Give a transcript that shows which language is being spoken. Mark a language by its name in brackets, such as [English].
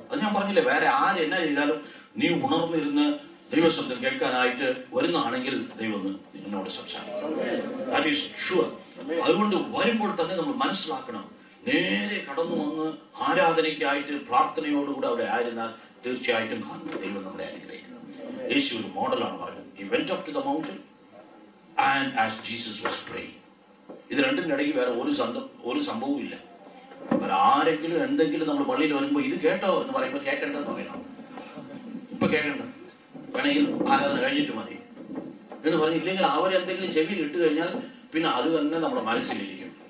[Malayalam] അത് ഞാൻ പറഞ്ഞില്ലേ, വേറെ ആരെന്നാ ചെയ്താലും നീ ഉണർന്നിരുന്ന് ദൈവശബ്ദം കേൾക്കാനായിട്ട് വരുന്നതാണെങ്കിൽ ദൈവം നിന്നോട് സംസാരിക്കും. [English] That is sure. [Malayalam] അതുകൊണ്ട് വരുമ്പോൾ തന്നെ നമ്മൾ മനസ്സിലാക്കണം, നേരെ കടന്നു വന്ന് ആരാധനയ്ക്കായിട്ട് പ്രാർത്ഥനയോടുകൂടെ അവിടെ ആയിരുന്നാൽ തീർച്ചയായിട്ടും കാണുന്ന ദൈവം നമ്മളെ അനുഗ്രഹിക്കണം. യേശു ഒരു മോഡലാണ് പറയുന്നത്. [English] He went up to the mountain and as Jesus was praying. [Malayalam] ഇത് രണ്ടിൻ്റെ ഇടയ്ക്ക് വേറെ ഒരു സംഭവവും ഇല്ല. വേറെ ആരെങ്കിലും എന്തെങ്കിലും നമ്മൾ പള്ളിയിൽ വരുമ്പോൾ ഇത് കേട്ടോ എന്ന് പറയുമ്പോൾ കേൾക്കേണ്ടതെന്ന് പറയണം. ഇപ്പൊ കേൾക്കണ്ട, വേണമെങ്കിൽ ആരാധന കഴിഞ്ഞിട്ട് മതി എന്ന് പറഞ്ഞില്ലെങ്കിൽ അവരെന്തെങ്കിലും ചെവിയിൽ ഇട്ട് കഴിഞ്ഞാൽ പിന്നെ അത് തന്നെ നമ്മുടെ മനസ്സിലിരിക്കും.